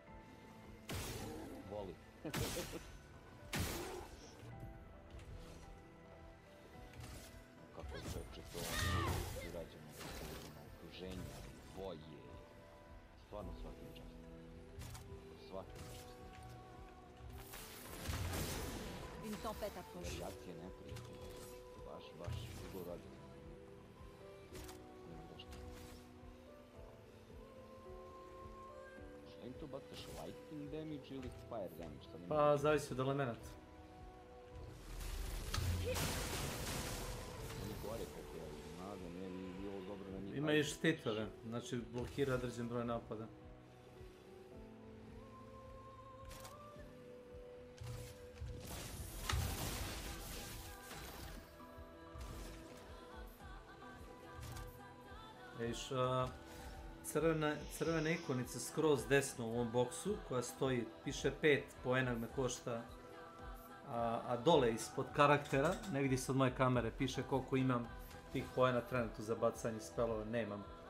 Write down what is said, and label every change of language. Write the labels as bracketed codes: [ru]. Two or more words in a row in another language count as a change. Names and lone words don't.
[sr] Voli. Kako je čovječe to urađeno, okruženja, boje. Stvarno svakim čast. Svakim čast. [fr] Une tempête approche. [sr] Variacije neprijatelja. Baš dugo rađeno. Nema zašto. Šta im to bacaš? [en] Lightning damage ili fire damage? [sr] Pa zavisi od elemenata. Oni gore koliko ja vidim, nada, ne bi bilo dobro na njih. Ima i štitove, znači blokira određen broj napada. Viš, crvena ikonica skroz desno u ovom boksu koja stoji, piše 5 poena me košta, a dole ispod karaktera, negdje ispod moje kamere piše koliko imam tih poena trenutno za bacanje spelova nemam.